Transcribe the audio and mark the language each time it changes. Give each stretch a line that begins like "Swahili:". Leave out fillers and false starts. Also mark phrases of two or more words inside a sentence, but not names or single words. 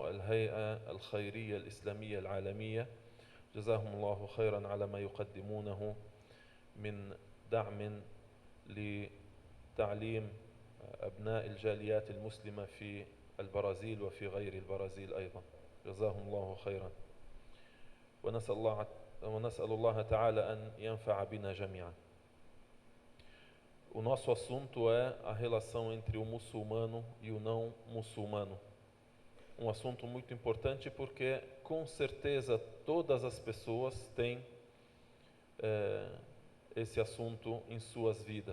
Arabic: الهيئة الخيرية الإسلامية العالمية، جزاهم الله خيرا على ما يقدمونه من دعم لتعليم أبناء الجاليات المسلمة في البرازيل وفي غير البرازيل أيضا، جزاهم الله خيرا. ونسأل الله تعالى أن ينفع بنا جميعا.
Portuguese: O nosso assunto é a relação entre o muçulmano e o não muçulmano. Um assunto muito importante porque, com certeza, todas as pessoas têm esse assunto em suas vidas.